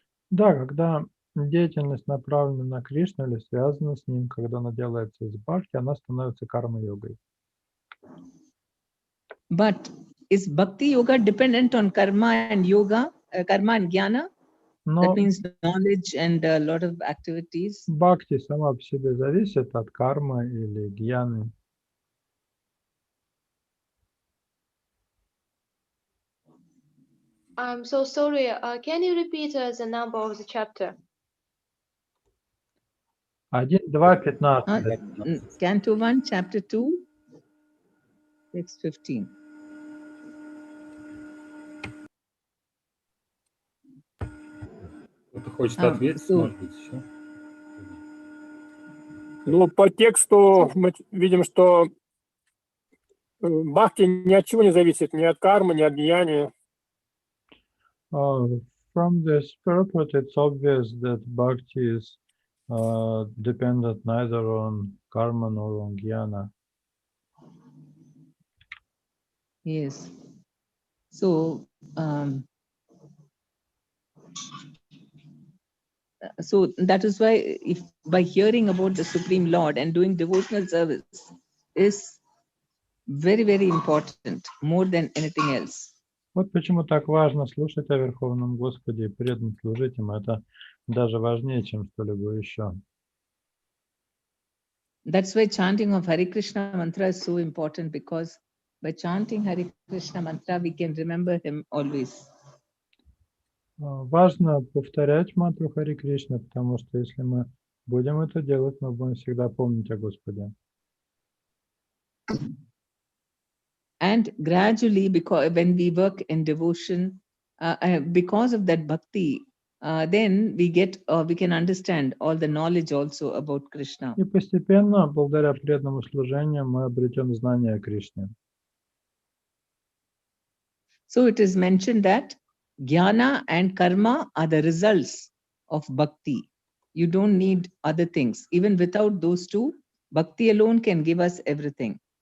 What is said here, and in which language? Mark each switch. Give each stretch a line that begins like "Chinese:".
Russian: Да, когда деятельность направлена на Кришну или связана с Ним, когда она делается из бхакти, она становится карма-йогой.
English: But is bhakti yoga dependent on karma and yoga, karma and jnana?
Russian: Но
English: That means knowledge and a lot of activities.
Russian: бхакти сама по себе зависит от кармы или гьяны.
English: I'm so sorry. Can you repeat the number of the chapter? 1, 2, 15. Canto 1, chapter 2, text 15.
Russian: Кто-то хочет ответить, может быть, еще? Ну, по тексту мы видим, что бхакти ни от чего не зависит, ни от кармы, ни от гьяни.
English: From this purport, it's obvious that bhakti is dependent neither on karma nor on jnana. Yes. So, so that is why if by hearing about the Supreme Lord and doing devotional service is very, very important, more than anything else.
Russian: Вот почему так важно слушать о Верховном Господе и преданно служить Ему. Это даже важнее, чем что-либо еще.
English: That's why chanting of Hare Krishna mantra is so important, because by chanting Hare Krishna mantra, we can remember Him always.
Russian: Важно повторять мантру Харе Кришна, потому что если мы будем это делать, мы будем всегда помнить о Господе.
English: And gradually, because when we work in devotion, because of that bhakti, then we can understand all the knowledge also about Krishna.
Russian: И постепенно, благодаря преданному служению, мы обретем знание о Кришне.
English: So it is mentioned that jnana and karma are the results of bhakti. You don't need other things. Even without those two, bhakti alone can give us everything.